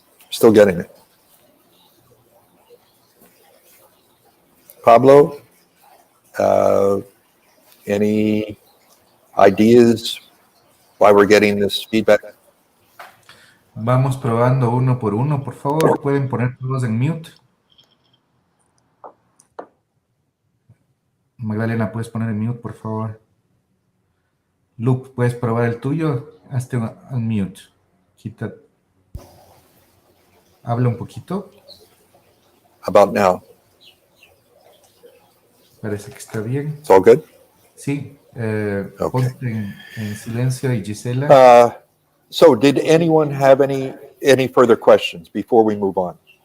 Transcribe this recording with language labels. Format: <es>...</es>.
<en>Still getting it. Pablo, any ideas why we're getting this feedback?</en> <es>Vamos probando uno por uno, por favor. ¿Pueden poner todos en mute? Magdalena, ¿puedes poner en mute, por favor? Luke, ¿puedes probar el tuyo? Hazte un mute. Quita. Habla un poquito.</es> <en>How about now?</en> <es>Parece que está bien.</es> <en>It's all good?</en> <es>Sí.</es> <en>Okay.</en> <es>Ponte en silencio y Gisela.</es> <en>So did anyone have any further questions before we move on?</en>